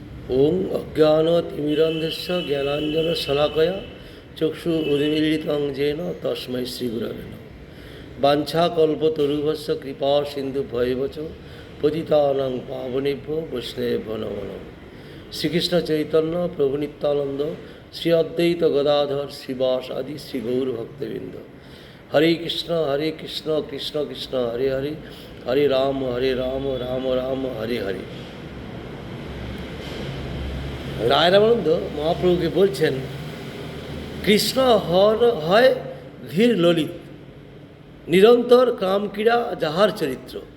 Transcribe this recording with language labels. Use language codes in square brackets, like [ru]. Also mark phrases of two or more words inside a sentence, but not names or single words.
[sa] ওং অজ্ঞানতিমিরন্ধস্য জ্ঞানাঞ্জনশলাকয়া চক্ষু উন্মীলিतं येन তস্मै শ্রীগুরবে নমঃ। বাঞ্ছাকল্পতরুভ্যশ্চ কৃপা সিন্ধুভ্যেব চ পতিতানাং পাবনেভ্যো বৈষ্ণবেভ্যো নমো নমঃ। শ্রীকৃষ্ণ চৈতন্য প্রভু নিত্যানন্দ শ্রী অদ্বৈত গদাধর শ্রীবাস আদি শ্রী গৌর ভক্তবৃন্দ। হরে কৃষ্ণ কৃষ্ণ কৃষ্ণ হরে হরে, হরে রাম রাম রাম হরে হরে। [bn] রায় রামানন্দ মহাপ্রভুকে বলছেন, কৃষ্ণ হয় ধীর ললিত, নিরন্তর কামক্রীড়া যাহার চরিত্র।